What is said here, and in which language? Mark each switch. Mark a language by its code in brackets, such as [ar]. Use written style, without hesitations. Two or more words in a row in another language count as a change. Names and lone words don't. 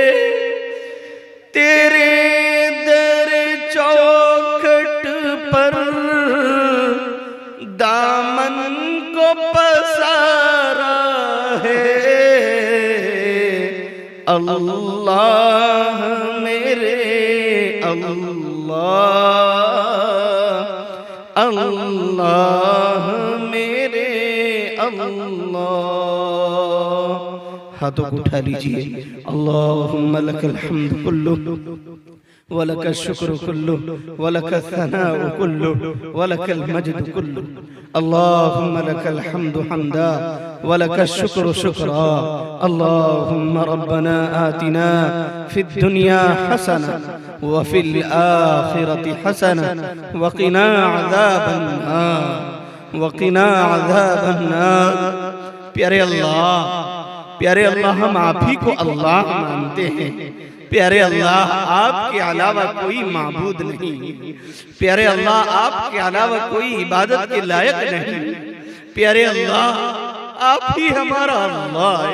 [hi] तेरे दर चौखट पर दामन को पसारा है, अल्लाह मेरे अल्लाह, अल्लाह मेरे अल्लाह। हाथों को उठा लीजिए। [ar] اللهم لك الحمد كله ولك الشكر كله ولك الثناء كله ولك المجد كله. اللهم لك الحمد حمدا ولك الشكر شكرا. اللهم ربنا آتنا في الدنيا حسنة وفي الآخرة حسنة وقنا عذاب النار، وقنا عذاب النار. [hi] प्यारे अल्लाह, प्यारे अल्लाह, हम आप ही को अल्लाह मानते हैं। प्यारे अल्लाह, आपके अलावा कोई माबूद नहीं। प्यारे अल्लाह, आपके अलावा कोई इबादत के लायक नहीं। प्यारे अल्लाह, आप ही हमारा अल्लाह है।